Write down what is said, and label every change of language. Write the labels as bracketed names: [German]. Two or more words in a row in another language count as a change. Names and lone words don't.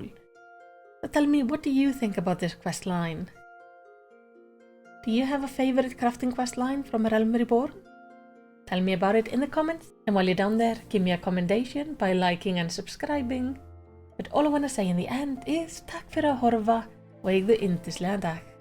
[English] So tell me, what do you think about this questline? Do you have a favorite crafting questline from A Realm Reborn? Tell me about it in the comments, and while you're down there, give me a commendation by liking and subscribing. But all I want to say in the end is [Icelandic] takk fyrir að horfa og eigðu yndislegan dag.